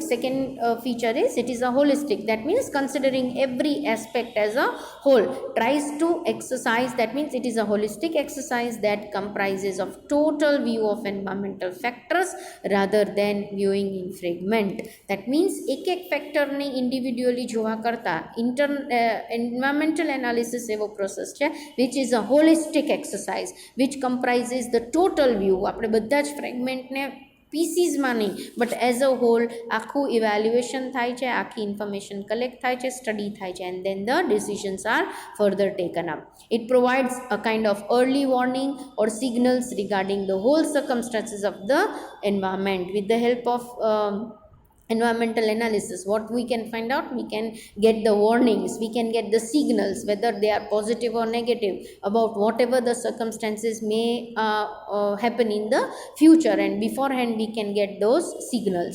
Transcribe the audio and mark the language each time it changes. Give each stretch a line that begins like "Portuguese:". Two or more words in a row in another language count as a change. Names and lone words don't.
English: Second feature is it is a holistic. That means considering every aspect as a whole, tries to exercise. That means it is a holistic exercise that comprises of total view of environmental factors rather than viewing in fragment. That means
Gujarati: એક factor ને individually જોવા કરતા
English: environmental analysis
Gujarati: એવો process છે
English: which is a holistic exercise which comprises the total view.
Gujarati: આપણે બધા જ fragment ને પીસીસમાં નહીં
English: but as a whole
Gujarati: આખું ઇવેલ્યુએશન થાય છે, આખી
English: information collect
Gujarati: થાય છે, સ્ટડી થાય છે,
English: and then the decisions are further taken up. It provides a kind of early warning or signals regarding the whole circumstances of the environment. With the help of environmental analysis, what we can find out, we can get the warnings, we can get the signals whether they are positive or negative about whatever the circumstances may happen in the future, and beforehand we can get those signals.